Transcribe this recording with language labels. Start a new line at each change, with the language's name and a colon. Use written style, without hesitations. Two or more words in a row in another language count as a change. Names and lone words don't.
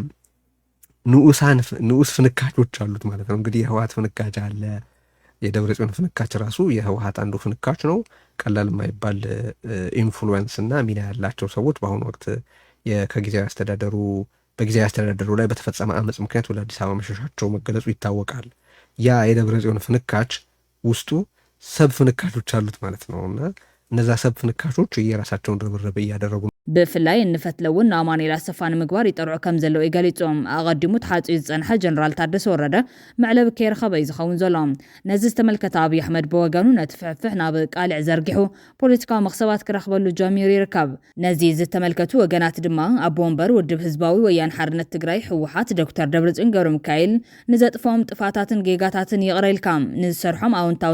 Amharic: ንዑስ ፍንካቾች አሉት ማለት ነው። እንግዲህ የህወሓት ፍንካች አለ። የደብረጽዮን ፍንካች ራሱ የህወሓት አንዱ ፍንካች ነው። ቀላል የማይባል ኢንፍሉዌንስ እና ሚና ያላቸው ሰዎች በአሁኑ ወቅት በጊዜያዊ አስተዳደሩ ላይ በተፈጸመ አመፅ ምክንያት ወደ አዲስ አበባ መሸሻቸው መገለጹ ይታወቃል። ያ የደብረጽዮን ፍንካች ውስጡ ሰብ ፍንካቾች አሉት ማለት ነው። እና እነዛ ሰብ ፍንካቾች የራሳቸውን ርብርብ እያደረጉ
Tigrinya: ብፍላይ እንፈትለውን ኣማኑኤል ኣሰፋ ንምግባር ይጠርዑ ከም ዘለዉ ገሊፆም ኣቐዲሙ ተሓፂኡ ዝፀንሐ ጀነራል ታደሰ ወረደ መዕለቢ ከይረኸበ እዩ ዝኸውን ዘሎ። ነዚ ዝተመልከተ ኣብዪ ኣሕመድ ብወገኑ ነቲ ፍሕፍሕ ናብ ቃልዕ ዘርጊሑ ፖለቲካዊ መክሰባት ክረኽበሉ ጀሚሩ ይርከብ። ነዚ ዝተመልከቱ ወገናት ድማ ኣቦ ወንበር ውድብ ህዝባዊ ወያነ ሓርነት ትግራይ ህወሓት ዶክተር ደብረጽዮን ገብረ ሚካኤል ንዘጥፎም ጥፋታትን ጌጋታትን ይቕረ ኢልካ ንዝሰርሖም ኣወንታዊ